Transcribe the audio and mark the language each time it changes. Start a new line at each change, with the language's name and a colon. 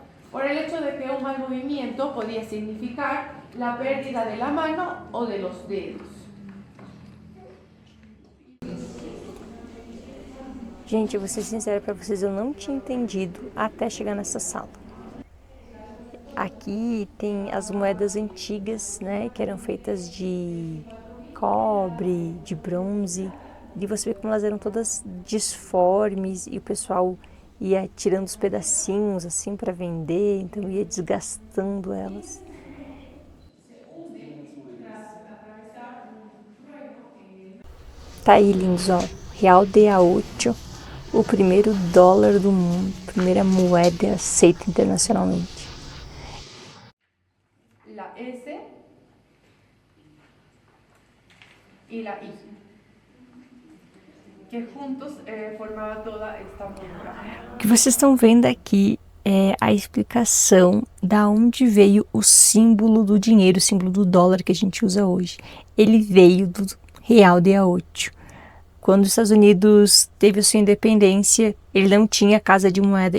Spanish: Por el hecho de que un mal movimiento podía significar la pérdida de la mano o de los dedos.
Portuguese: Gente, eu vou ser sincera para vocês, eu não tinha entendido até chegar nessa sala. Aqui tem as moedas antigas, né, que eram feitas de cobre, de bronze, e você vê como elas eram todas disformes e o pessoal ia tirando os pedacinhos assim para vender, então ia desgastando elas. Tá aí, lindos, ó, Real de A8, o primeiro dólar do mundo, primeira moeda aceita internacionalmente.
Spanish: La S y la I, que juntos formaban toda esta monografía.
Portuguese: O que vocês estão vendo aqui é a explicação da onde veio o símbolo do dinheiro, o símbolo do dólar que a gente usa hoje. Ele veio do real de A8. Quando os Estados Unidos teve a sua independência, ele não tinha casa de moeda.